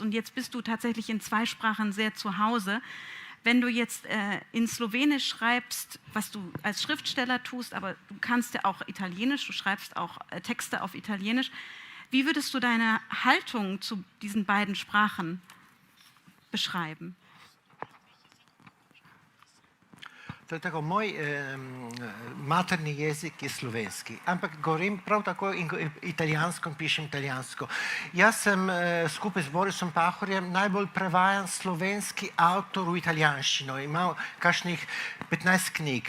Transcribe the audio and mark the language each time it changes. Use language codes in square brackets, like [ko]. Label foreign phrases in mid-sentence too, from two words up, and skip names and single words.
[de] Und jetzt bist du tatsächlich in 2 Sprachen sehr zu Hause. Wenn du jetzt in Slowenisch schreibst, was du als Schriftsteller tust, aber du kannst ja auch Italienisch, du schreibst auch Texte auf Italienisch. Wie würdest du deine Haltung zu diesen beiden Sprachen beschreiben? [sl] To je tako, moj materni jezik je slovenski, ampak govorim prav tako in italijansko, pišem italijansko. Jaz sem skupaj z Borisom Pahorjem najbolj prevajan slovenski avtor v italijanščino. Imam kakšnih 15 knjig.